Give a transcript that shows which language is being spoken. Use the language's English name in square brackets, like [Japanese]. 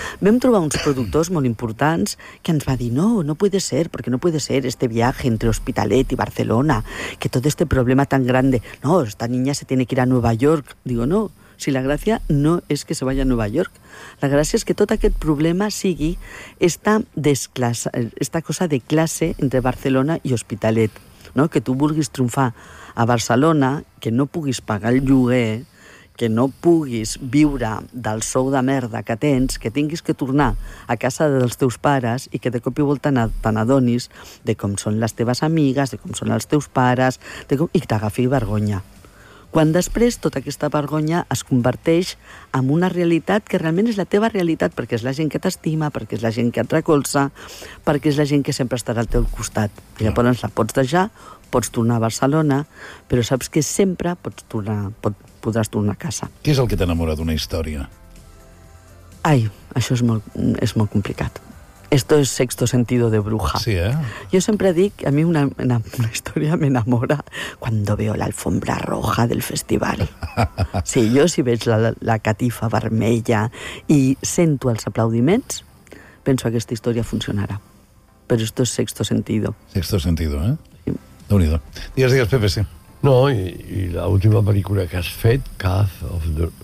[Catalan] Vam trobar uns productors molt importants que ens va dir, [Spanish] no, no puede ser, porque no puede ser este viaje entre Hospitalet i Barcelona, que tot este problema tan grande, no, esta niña se tiene que ir a Nueva York. Digo, no. [Catalan] Si la gràcia no és que [Spanish] se vaya [Catalan] a Nova York, la gràcia és que tot aquest problema sigui esta cosa de classe entre Barcelona i Hospitalet, no? Que tu vulguis triomfar a Barcelona, que no puguis pagar el lloguer, que no puguis viure del sou de merda que tens, que tinguis que tornar a casa dels teus pares i que de cop i volta t'adonis de com són les teves amigues, de com són els teus pares, i que t'agafi vergonya. Quan després tota aquesta vergonya es converteix en una realitat que realment és la teva realitat, perquè és la gent que t'estima, perquè és la gent que et recolza, perquè és la gent que sempre estarà al teu costat. I llavors la pots deixar, pots tornar a Barcelona, però saps que sempre podràs tornar a casa. Què és el que t'enamora d'una història? Ai, això és molt complicat. [Spanish] Esto es sexto sentido de bruja. Sí, ¿eh? Yo siempre digo, a mí una historia me enamora cuando veo la alfombra roja del festival. Sí, yo si [Catalan] veig la catifa vermella y sento els aplaudiments, penso que aquesta història funcionarà. [Spanish] Pero esto es sexto sentido. Sexto sentido, ¿eh? [Catalan] Déu-n'hi-do. Digues, Pepe, sí. No, i la última [Spanish] película [Catalan] que has fet, Cath of the...